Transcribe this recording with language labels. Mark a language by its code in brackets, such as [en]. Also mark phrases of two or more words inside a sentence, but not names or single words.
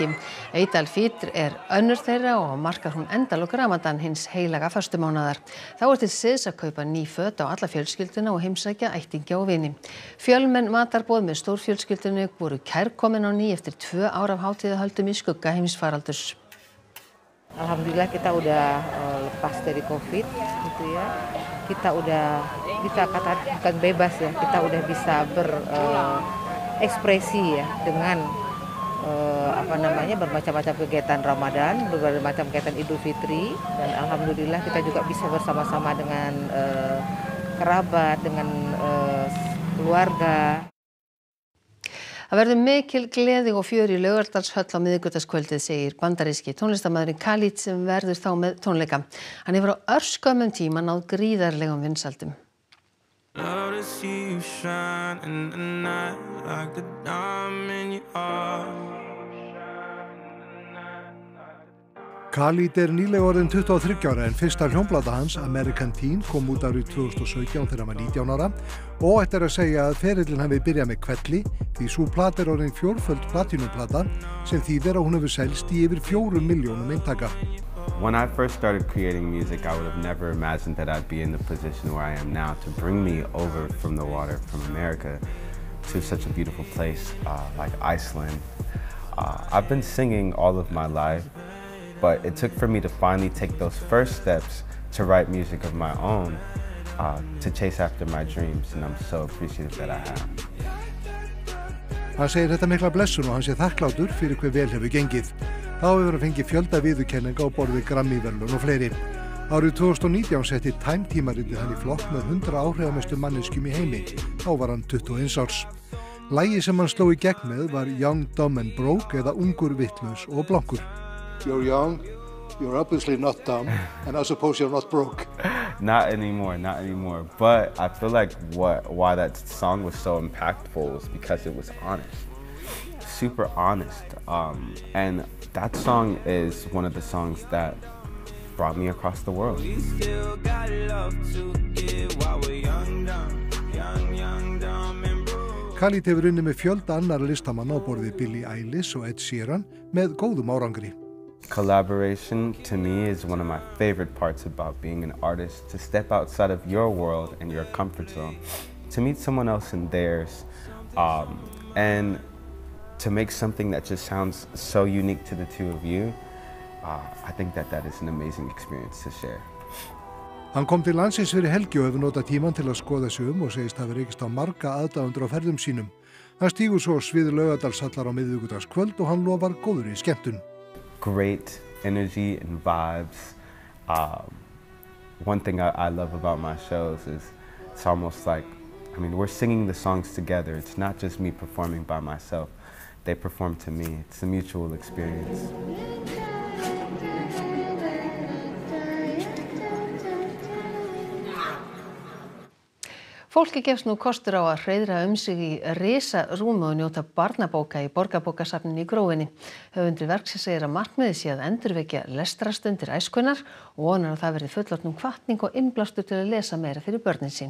[is] Eid al-Fitr önnur þeirra og markar hún endalok Ramadan hins heilaga föstumánaðar. Þá til siðs að kaupa ný föt á alla fjölskylduna og heimsækja ættingja og vini. Fjölmenn matarboð með stórfjölskyldunni voru kærkomin á ný eftir 2 ár af hátíðahöldum í skugga heimsfaraldurs. [id] Alhamdulillah kita udah lepas dari Covid gitu ya. Kita udah bisa katakan bebas ya. Kita udah bisa berekspresi ya dengan bermacam-macam kegiatan Ramadan, berbagai macam kegiatan Idul Fitri dan alhamdulillah kita juga bisa bersama-sama dengan kerabat, dengan keluarga. [is] Það verður mikil gleði og fjör í Laugardalshöll á miðvikudagskvöldið, segir bandaríski tónlistarmaðurinn Khalid sem verður þá með tónleika. Hann hefur á örskömmum tíma náð gríðarlegum vinsældum. Khalid nýlega orðinn 23 ára en fyrsta hljómplata hans, American Teen, kom út árið 2017 þegar hann var 19 ára og ætti að segja að ferillinn hafi byrjað með hvelli því sú plata orðin 4-föld platínuplata sem þýðir að hún hefur selst í yfir 4 milljónum eintaka. [en] When I first started creating music, I would have never imagined that I'd be in the position where I am now to bring me over from the water from America to such a beautiful place like Iceland. I've been singing all of my life. But it took for me to finally take those first steps to write music of my own, to chase after my dreams, and I'm so appreciative that I have. [is] Hann segir þetta mikla blessun og hann sé þakklátur fyrir hve vel hefur gengið. Þá hefur hann fengið fjölda viðurkenninga á borð við Grammy-verðlaun og fleiri. Árið 2019 setti Time tímaritið hann í flokk með 100 áhrifamestu manneskjum í heimi. Þá var hann 21 árs. Lagið sem hann sló í gegn með var Young, Dumb and Broke eða Ungur, Vitlaus og Blankur. [en] You're young, you're obviously not dumb, and I suppose you're not broke. Not anymore. But I feel like why that song was so impactful was because it was honest, super honest. And that song is one of the songs that brought me across the world. [is] Khalid hefur unnið með fjölda annar listamanna á borð við Billie Eilish og Ed Sheeran með góðum árangri. [en] Collaboration to me is one of my favorite parts about being an artist, to step outside of your world and your comfort zone, to meet someone else in theirs, and to make something that just sounds so unique to the two of you. I think that is an amazing experience to share. [is] Hann kom til landsins fyrir helgi og hefur notað tímann til að skoða sig og segist hafa rekist á marga aðdáendur á ferðum sínum. Hann stígur svo á svið Laugardalshallar á miðvikudagskvöld og hann lofar góðri skemmtun. [en] Great energy and vibes. One thing I love about my shows is it's almost like, we're singing the songs together. It's not just me performing by myself. They perform to me. It's a mutual experience. [is] Fólki gefst nú kostur á að hreiðra sig í risarúmi og njóta barnabóka í Borgarbókasafninu í Grófinni. Höfundur verksins segir að markmiðið sé að endurvekja lestrarstundir æskunnar og vonar að það verði fullorðnum hvatning og innblástur til að lesa meira fyrir börnin sín.